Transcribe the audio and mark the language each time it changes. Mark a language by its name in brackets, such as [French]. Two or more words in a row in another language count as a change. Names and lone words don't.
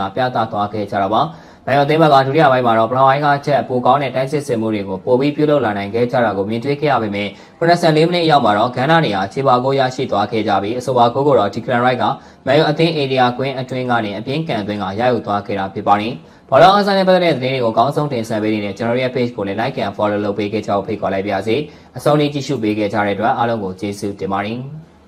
[Burmese] ပြသသွားခဲ့ကြတာပါ။မန်ယူအသင်းဘက်ကဒုတိယပိုင်းမှာတော့ဘလောင်ဝိုင်းကချက်ပိုကောင်းတဲ့တိုက်စစ်စင်မှုတွေကိုပိုပြီးပြုလုပ်လာနိုင်ခဲ့ကြတာကိုမြင်တွေ့ခဲ့ရပေမဲ့84မိနစ်ရောက်မှာတော့ဂန်နာနေရာခြေပါကိုရရှိသွားခဲ့ကြပြီးအဆိုပါကိုတော့ဒီကရန်ရိုက်ကမန်ယူအသင်းအေရီယာကွင်းအတွင်းကနေအပြင်းကန်သွင်းကရယူသွားခဲ့တာဖြစ်ပါတယ်။ဘောလုံးအဆိုင်နဲ့ပတ်သက်တဲ့သတင်းတွေကိုအကောင်းဆုံးတင်ဆက်ပေးနေတဲ့ကျွန်တော်ရဲ့ page ကိုလည်း [English] like and follow [Burmese] လုပ်ပေးခဲ့ကြဖို့ဖိတ်ခေါ်လိုက်ပါရစေ။အဆုံးထိကြည့်ရှုပေးခဲ့ကြတဲ့အတွက်အားလုံးကိုကျေးဇူးတင်ပါတယ်။